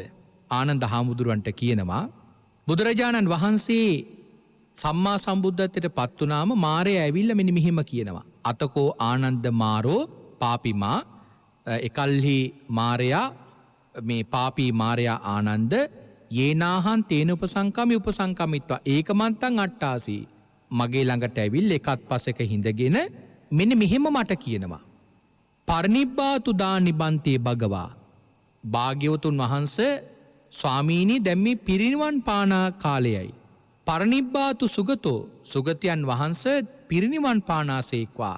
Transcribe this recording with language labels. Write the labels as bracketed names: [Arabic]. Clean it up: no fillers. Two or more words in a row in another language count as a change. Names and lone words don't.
[Sinhala] ආනන්ද හාමුදුරුවන්ට කියනවා බුදුරජාණන් වහන්සේ සම්මා සම්බුද්ධත්වයට පත් වුණාම මාරය ඇවිල්ලා මෙන්න මෙහෙම කියනවා. [Pali] අතකෝ ආනන්ද මාරෝ පාපිමා [Sinhala] එකල්හි මාරයා මේ පාපී මාරයා ආනන්ද [Pali] යේනාහන් තේන උපසංකමි උපසංකමිත්වා ඒකමන්තං අට්ටාසී [Sinhala] මගේ ළඟට ඇවිල්ලා එකත් පසෙක හිඳගෙන මෙන්න මෙහෙම මට කියනවා. [Pali] පරිනිබ්බාතු දානිබන්තේ භගවා [Sinhala] භාග්‍යවතුන් වහන්සේ ස්වාමීනි දැන් මේ පිරිනිවන් පාන කාලයයි. [Pali] පරිනිබ්බාතු සුගතෝ [Sinhala] සුගතයන් වහන්සේ පිරිනිවන් පානාසේක්වා.